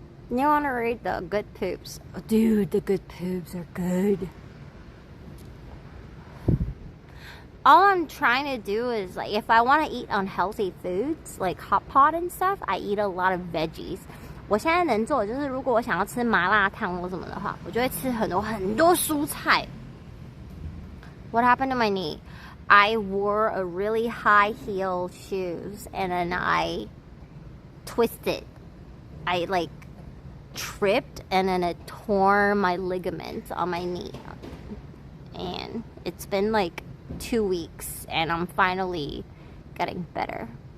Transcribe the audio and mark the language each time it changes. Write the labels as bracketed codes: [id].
[en] You want to read the good poops? Oh, dude, the good poops are good. All I'm trying to do is, like, if I want to eat unhealthy foods, like hot pot and stuff, I eat a lot of veggies. [zh] 我现在能做的就是，如果我想要吃麻辣烫或什么的话，我就会吃很多蔬菜。 [en] What happened to my knee? I wore a really high heel shoes and then I twisted. I like tripped and then it tore my ligaments on my knee. And it's been like 2 weeks and I'm finally getting better.